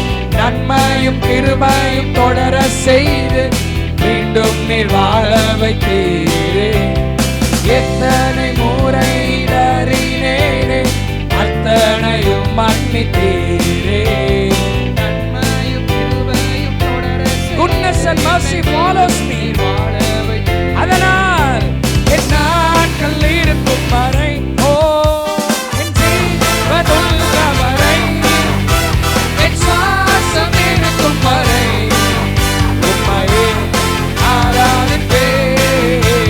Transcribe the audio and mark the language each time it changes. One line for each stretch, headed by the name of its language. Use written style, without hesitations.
Tamil: நன்மையும் கிருபையும் தொடர செய்து மீண்டும் நீர் வாழ வைத்தீரே. எத்தனை முறை இடறினேனே, அத்தனையும் மன்னித்தீரே. நன்மையும் கிருபையும் தொடர
English: Goodness and mercy follows me.
Tamil: அதனால் என் நாட்கள் இருக்கும் வரை, ஓ என் ஜீவன் உள்ளவரை என் சுவாசம் இருக்கும் வரை உம்மையே ஆராதிப்பேன்.